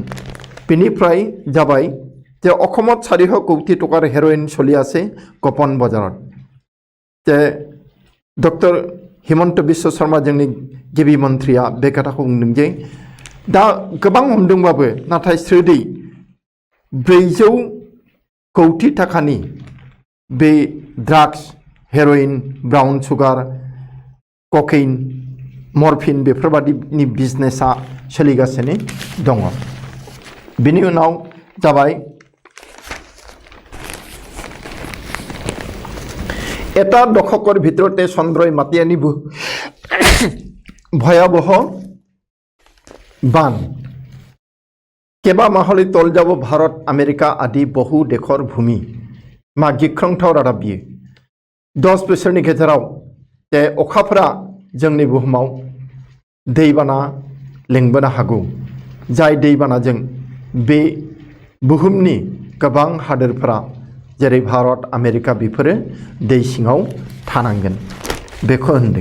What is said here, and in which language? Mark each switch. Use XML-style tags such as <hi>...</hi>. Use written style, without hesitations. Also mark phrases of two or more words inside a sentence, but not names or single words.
<brx>बेनिफ्राय जाबाय जे</brx> <as>অসমত 400 কোটি টকাৰ হেৰোইন চলি আছে গোপন বজাৰত</as> <brx>जे डक्टर हिमंत बिश्व शर्मा जोंनि गिबि मन्त्रिया बे खोथाखौ बुंदों जे दा गोबां हमदोंबाबो नाथाय स्रोदै 400 कोटी टाकानि बे ड्राग्स हेरोइन ब्राउन सुगार ककेइन मर्फिन बेफोरबादिनि बिजनेसा सोलिगासिनो दङ। बिनि उनाव जाबाय</brx> <as>এটা দশকৰ ভিতৰতে চন্দ্ৰই মাতি আনিব ভয়াবহ বান কেবা মাহলৈ তল যাব ভাৰত আমেৰিকা আদি বহু দেশৰ ভূমি</as> <brx>मा गिख्रंथाव रादाब बियो 10 बोसोरनि गेजेराव जे अखाफोरा जोंनि बुहुमाव दैबाना लेंबोनो हागौ जाय दैबानाजों बे बुहुमनि गोबां हादोरफोरा जेरै भारत आमेरिका बेफोरो दै सिङाव थानांगोन बेखौ होनदों।</brx>